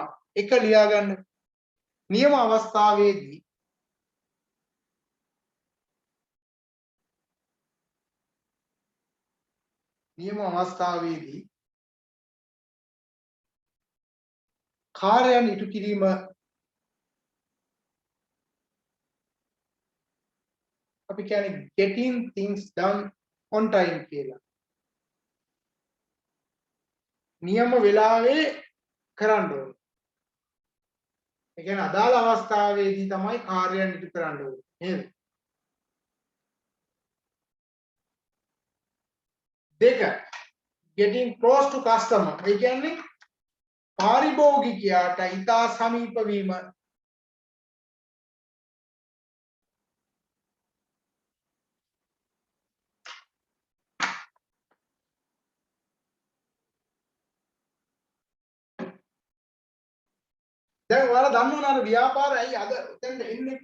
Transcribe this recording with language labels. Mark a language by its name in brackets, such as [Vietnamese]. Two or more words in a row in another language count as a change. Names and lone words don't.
[Sinhala] එක ලියා ගන්න. නියම අවස්ථාවේදී කාර්යයන් ඉටු කිරීම අපි කියන්නේ [English] getting things done on time [Sinhala] කියලා. නියම වෙලාවේ කරන්න ඕනේ. ඒ කියන්නේ අදාළ අවස්ථාවේදී තමයි කාර්යයන් ඉටු කරන්න ඕනේ. නේද? [English] දෙක getting close to customer. [Sinhala] ඒ කියන්නේ පාරිභෝගිකයාට ඉතා සමීප වීම. දැන් ඔයාලා දන්නවනේ ව්‍යාපාරය ඇයි අද උතෙන්ද එන්නේ?